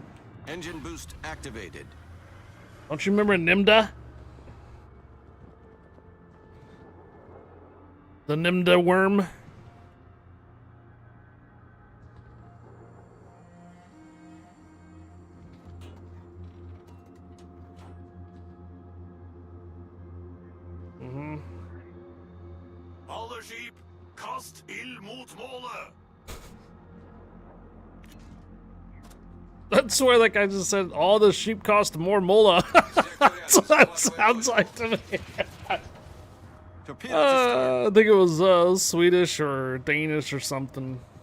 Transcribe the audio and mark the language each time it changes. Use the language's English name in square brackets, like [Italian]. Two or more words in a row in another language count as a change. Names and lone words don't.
[English] Engine boost activated. Don't you remember Nimda? The Nimda worm? Mm-hmm. [Norwegian] Alle skip, kast ild mot målet. [English] That's where that guy just said all the sheep cost more mola. That's what that sounds like to me. I think it was Swedish or Danish or something.